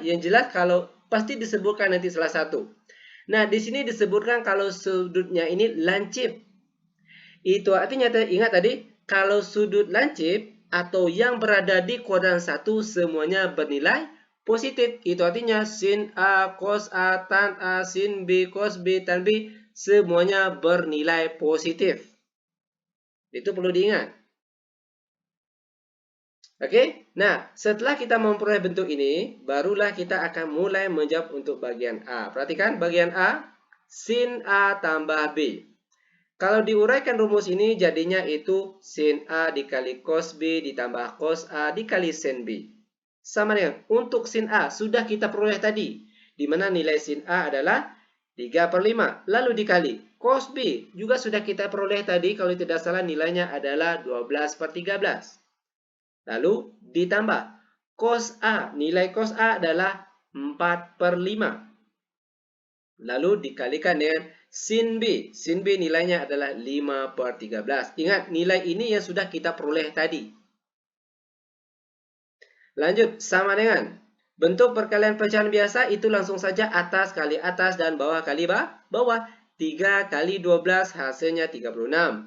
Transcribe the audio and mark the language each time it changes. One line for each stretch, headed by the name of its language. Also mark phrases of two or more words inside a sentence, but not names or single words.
Indonesian: Yang jelas kalau pasti disebutkan nanti salah satu. Nah, di sini disebutkan kalau sudutnya ini lancip. Itu artinya ingat tadi, kalau sudut lancip atau yang berada di kuadran 1 semuanya bernilai positif. Itu artinya sin A, cos A, tan A, sin B, cos B, tan B semuanya bernilai positif. Itu perlu diingat. Oke, nah setelah kita memperoleh bentuk ini, barulah kita akan mulai menjawab untuk bagian A. Perhatikan bagian A, sin A tambah B. Kalau diuraikan rumus ini jadinya itu sin A dikali cos B ditambah cos A dikali sin B. Sama dengan untuk sin A sudah kita peroleh tadi, di mana nilai sin A adalah 3/5. Lalu dikali cos B juga sudah kita peroleh tadi, kalau tidak salah nilainya adalah 12/13. Lalu ditambah cos A, nilai cos A adalah 4/5. Lalu dikalikan dengan sin B. Sin B nilainya adalah 5/13. Ingat, nilai ini yang sudah kita peroleh tadi. Lanjut, sama dengan bentuk perkalian pecahan biasa itu langsung saja atas kali atas dan bawah kali bawah. 3 kali 12 hasilnya 36.